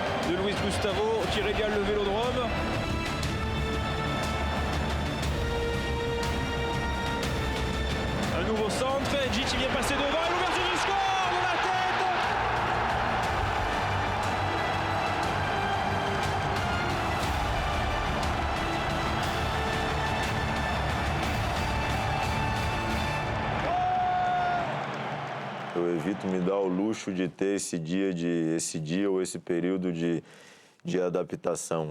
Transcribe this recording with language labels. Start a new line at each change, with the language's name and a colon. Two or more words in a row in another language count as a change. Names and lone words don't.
French: de Luis Gustavo qui régale le Vélodrome. Un nouveau centre, Edji qui vient passer devant, et l'ouverture du score de la tête.
Portuguese: Eu evito me dar o luxo de ter esse dia ou esse período de adaptação.